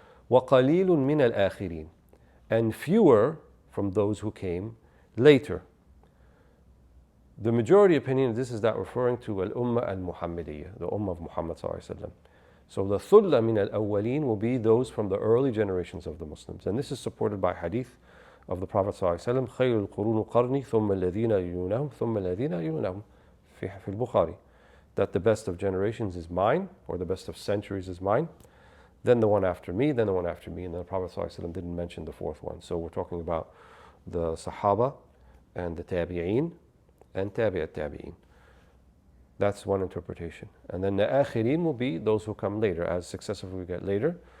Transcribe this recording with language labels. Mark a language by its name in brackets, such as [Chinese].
[Arabic] وَقَلِيلٌ مِّنَ الْآخِرِينَ. [English] And fewer from those who came later. The majority opinion of this is that referring to al-Ummah al-Muhammadiyya, the Ummah of Muhammad sallallahu alaihi wasallam. So the thulla min al-awwalin will be those from the early generations of the Muslims. And this is supported by hadith of the Prophet [Arabic] ﷺ, خَيْرُ الْقُرُونُ قَرْنِي ثُمَّ الَّذِينَ يُلُونَهُمْ ثُمَّ الَّذِينَ يُلُونَهُمْ في البخاري. [English] That the best of generations is mine, or the best of centuries is mine, then the one after me, then the one after me. And the Prophet ﷺ didn't mention the fourth one. So we're talking about the Sahaba and the Tabi'een and Tabi'at Tabi'een. That's one interpretation. And then the Akhirin will be those who come later, as successively we get later.